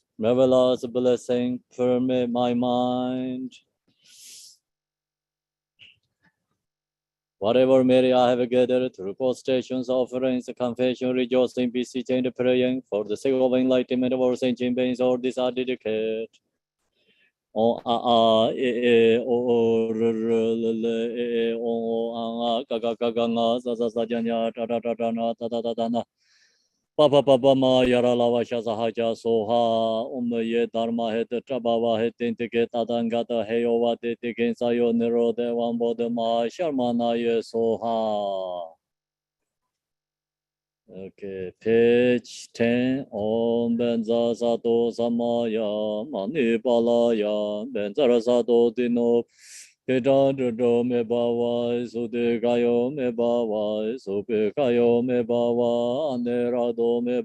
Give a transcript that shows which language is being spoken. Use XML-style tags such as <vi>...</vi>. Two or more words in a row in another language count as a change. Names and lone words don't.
<en>Marvelous blessing permeate my mind. Whatever merit I have gathered through postations, offerings, confession, rejoicing, beseeching, and praying for the sake of enlightenment of all sentient beings, all these are dedicated.</en> <sa>O a a e e o o r r l l e e o o a ga ga ga ga nga sa sa sa ja nya ta ta ta ta na ta ta ta ta na pa pa pa pa ma yara la va sha sa ha ja so ha ye dharma he te tra ba va he tin te ke ta dan ga ta he yo va te te ke sa yo ne ro de wan bo de ma sharma na ye so ha.</sa> <en>Okay, page 10.</en> <sa>Om Benza Sato Samaya Mani Palaya Benzara Sato Dino Kedadro Me Bawa Sudekayo Me Bawa Supekayo Me Bawa Anerado Me</sa>